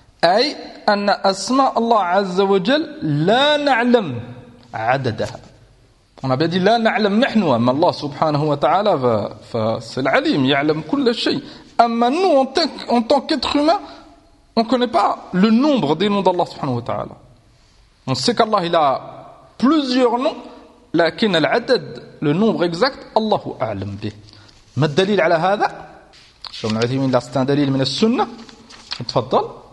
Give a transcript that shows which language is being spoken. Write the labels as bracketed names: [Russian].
[Arabic] أي أن أسماء الله عز وجل لا نعلم عددها. أنا بدي لا نعلم نحن أما الله سبحانه وتعالى فالعليم يعلم كل شيء. [French] أما nous en tant qu'être humain, on connaît pas le nombre des noms d'Allah سبحانه وتعالى. On sait qu'Allah il a plusieurs noms, لكن العدد, le nombre exact, [Arabic] الله أعلم به. ما الدليل على هذا؟ شو من عثيمين لا استدليل من السنة؟ تفضل.